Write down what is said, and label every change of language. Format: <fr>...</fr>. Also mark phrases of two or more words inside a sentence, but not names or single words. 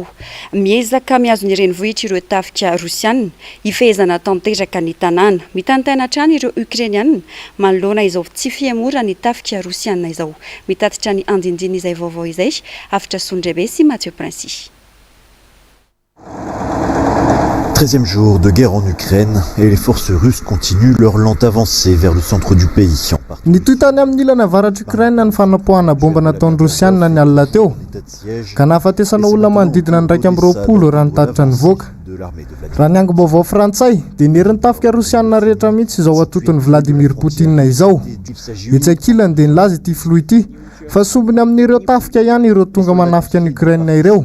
<mg>Miezaka miazo ny renivohitra ireo tafika Rosiana hifehezana tanteraka ny tanàna. Mitantaina hatrany ireo Ukrainiana manoloana izao tsy fiemora ny tafika Rosiana izao. Mitatitra ny andindiny izay vaovao izay afatra Sondrebe sy Mathieu Princy.</mg> <fr>13e jour de guerre en Ukraine et les forces russes continuent leur lente avancée vers le centre du pays.</fr> <mg>Ny toitany amin'ny ilana avaratra Ukraine ny fanapohana bomba nataon'ny Rosiana ny alina teo ka nahafatesana olona manodidina ny 120 raha nitatitra ny voaka. Raha ny angom-baovao frantsay dia nerin'ny tafika Rosiana rehetra mihitsy izao atoton'ny Vladimir Poutine izao. Etsakilany dia nilaza ity filoha ity fa sombiny amin'ireo tafika ihany ireo tonga manafika ny Ukraine ireo.</mg>